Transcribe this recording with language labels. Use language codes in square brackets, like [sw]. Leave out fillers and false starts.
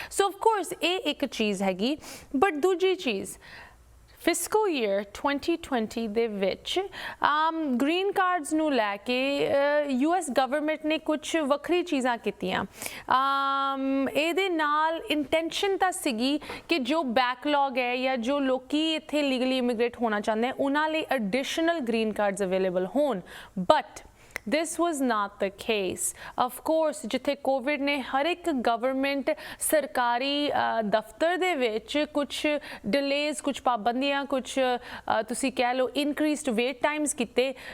[pa] So of course ਇਹ ਇੱਕ ਚੀਜ਼ ਹੈਗੀ। ਬਟ ਦੂਜੀ ਚੀਜ਼, ਫਿਸਕਲ ਈਅਰ 2020 ਦੇ ਵਿੱਚ ਗ੍ਰੀਨ ਕਾਰਡਸ ਨੂੰ ਲੈ ਕੇ US ਗਵਰਨਮੈਂਟ ਨੇ ਕੁਝ ਵੱਖਰੀ ਚੀਜ਼ਾਂ ਕੀਤੀਆਂ। ਇਹਦੇ ਨਾਲ ਇੰਟੈਂਸ਼ਨ ਤਾਂ ਸੀਗੀ ਕਿ ਜੋ ਬੈਕਲੌਗ ਹੈ ਜਾਂ ਜੋ ਲੋਕੀ ਇੱਥੇ ਲੀਗਲੀ ਇਮੀਗ੍ਰੇਟ ਹੋਣਾ ਚਾਹੁੰਦੇ ਉਹਨਾਂ ਲਈ ਐਡੀਸ਼ਨਲ ਗ੍ਰੀਨ ਕਾਰਡਸ ਅਵੇਲੇਬਲ ਹੋਣ। [en] But this was not the case. [pa] Of course ਜਿੱਥੇ ਕੋਵਿਡ ਨੇ ਹਰ ਇੱਕ ਗਵਰਨਮੈਂਟ ਸਰਕਾਰੀ ਦਫ਼ਤਰ ਦੇ ਵਿੱਚ ਕੁਝ ਡਿਲੇਜ਼, ਕੁਝ ਪਾਬੰਦੀਆਂ, ਕੁਝ ਤੁਸੀਂ ਕਹਿ ਲਓ ਇਨਕਰੀਜ਼ਡ ਵੇਟ ਟਾਈਮਸ ਕੀਤੇ।